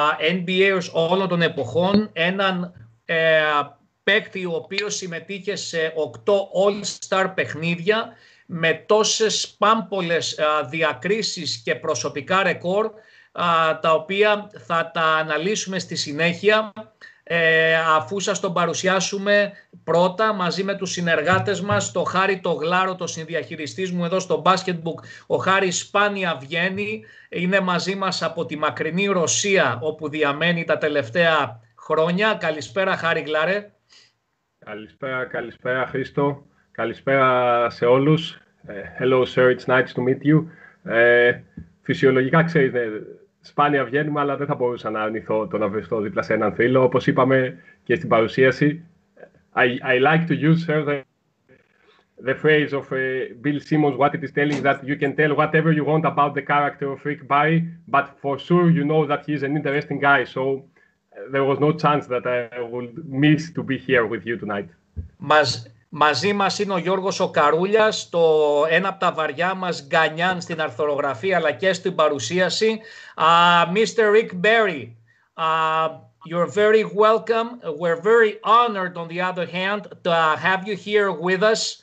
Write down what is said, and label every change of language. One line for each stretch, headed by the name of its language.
Greek: NBAers όλων των εποχών, έναν παίκτη ο οποίος συμμετείχε σε 8 All-Star παιχνίδια με τόσες πάμπολες διακρίσεις και προσωπικά ρεκόρ, τα οποία θα τα αναλύσουμε στη συνέχεια, αφού σας τον παρουσιάσουμε πρώτα μαζί με τους συνεργάτες μας, το Χάρη το Γλάρο, το συνδιαχειριστής μου εδώ στο Basketbook. Ο Χάρης σπάνια βγαίνει, είναι μαζί μας από τη μακρινή Ρωσία όπου διαμένει τα τελευταία χρόνια. Καλησπέρα Χάρη Γλάρε. Καλησπέρα Χρήστο, καλησπέρα σε όλους.
English: Hello sir, it's nice to meet you.
Greek: Φυσιολογικά ξέρετε, σπάνια βγαίνουμε, αλλά δεν θα μπορούσα να αρνηθώ το να βριστώ δίπλα σε έναν φίλο. Όπως είπαμε και στην παρουσίαση,
English: I like to use, sir, the phrase of Bill Simmons, what it is telling, that you can tell whatever you want about the character of Rick Barry, but for sure you know that he's an interesting guy, so there was no chance that I would miss to be here with you tonight.
Greek: Μαζί μας είναι ο Γιώργος ο Καρούλιας, ένα από τα βαριά μας γκανιάν στην αρθρογραφία αλλά και στην παρουσίαση.
English: Mr. Rick Barry, you're very welcome. We're very honored, on the other hand, to have you here with us.